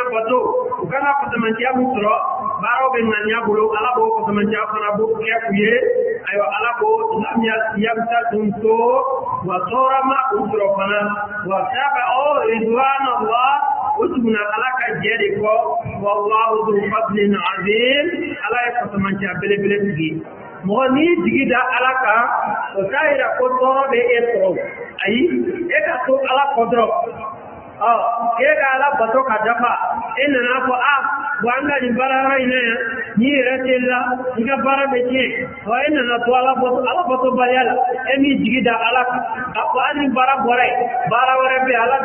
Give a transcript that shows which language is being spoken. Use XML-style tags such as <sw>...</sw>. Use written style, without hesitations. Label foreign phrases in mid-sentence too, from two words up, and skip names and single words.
<bm>bato u kana fasamanciya min sɔrɔ baaraw bɛ ŋaniya bolo ala b'o fasamanciya fana b'o kɛ u ye ayiwa ala b'o yabisa tun to wa tɔɔrɔ ma u sɔrɔ fana wa saba ridwanallah o tuguna ala ka jɛ de kɔ</bm> <ar>والله ذو فضل عظيم</ar> <bm>ala ye fasamanciya belebele sigi mɔgɔ n'i jigi da ala kan o t'a yira ko tɔɔrɔ bɛ e sɔrɔ ayi e ka to ala kɔ dɔrɔn e ka ala bato ka dafa e nana fɔ wa an ka nin baara yɔrɔ in na yan n'i yɛrɛ telila i ka baara bɛ tiɲɛ e nana to ala bato baliya la e m'i jigi da ala kan a fɔ hali ni baara bɔra yen baara wɛrɛ bɛ yen ala</bm>